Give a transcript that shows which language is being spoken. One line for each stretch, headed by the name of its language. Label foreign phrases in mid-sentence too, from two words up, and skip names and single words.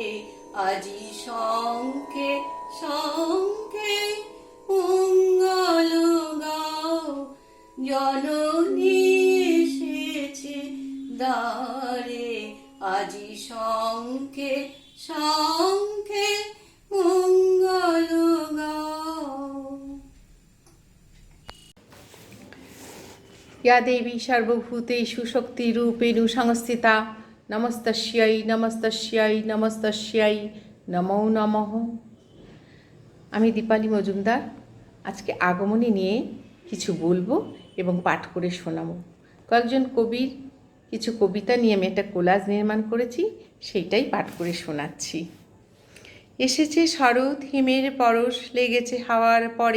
Bangla: আজি শঙ্খে শঙ্খে মঙ্গল গাও, জননী এসেছে দ্বারে। আজি শঙ্খে শঙ্খে মঙ্গল গাও।
Sanskrit: या देवी सर्वभूतेषु शक्तिरूपेणु संस्थिता नमस्तस्यै नमस्तस्यै नमस्तस्यै नमो नमः।
Bangla: আমি দীপালি মজুমদার আজকে আগমনী নিয়ে কিছু বলবো এবং পাঠ করে শোনাবো। কয়েকজন কবির কিছু কবিতা নিয়ে আমি একটা কোলাজ নির্মাণ করেছি, সেইটাই পাঠ করে শোনাচ্ছি। এসেছে শরৎ, হিমের পরশ লেগেছে হাওয়ার পরে।